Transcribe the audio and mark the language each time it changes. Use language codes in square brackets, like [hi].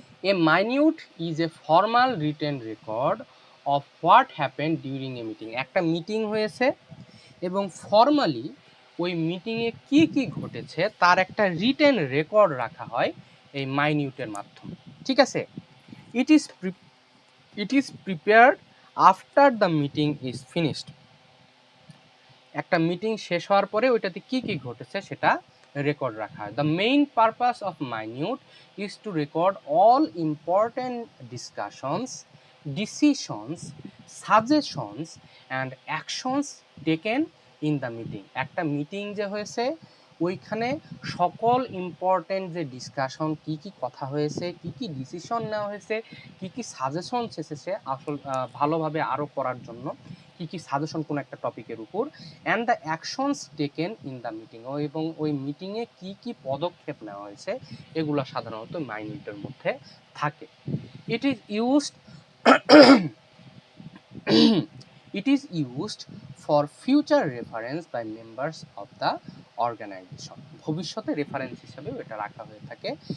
[en] A minute is a formal written record of what happened during a meeting. [bn] একটা meeting হয়েছে এবং formally ওই মিটিংয়ে কি কি ঘটেছে তার একটা রিটেন রেকর্ড রাখা হয় এই মাইনিউটের মাধ্যমে, ঠিক আছে? [en] It is prepared after the meeting is finished. [bn] একটা মিটিং শেষ হওয়ার পরে ওইটাতে কি কি ঘটেছে সেটা রেকর্ড রাখা হয়। [en] The main purpose of minute is to record all important discussions, decisions, suggestions and actions taken in the meeting. [bn] একটা মিটিং যে হয়েছে ওইখানে সকল ইম্পর্ট্যান্ট যে ডিসকাশন, কি কি কথা হয়েছে, কি কি ডিসিশন নেওয়া হয়েছে, কি কি সাজেশনস এসেছে আসল ভালোভাবে আরও করার জন্য, কি কি সাজেশন কোনো একটা টপিকের উপর, [en] and the actions taken in the meeting, [bn] এবং ওই মিটিংয়ে কি কি পদক্ষেপ নেওয়া হয়েছে এগুলো সাধারণত মাইনিউটের মধ্যে থাকে। [en] It is used it is used for future reference by members of the organization. [bn] ভবিষ্যতে রেফারেন্স হিসেবে এটা রাখা হয়ে থাকে।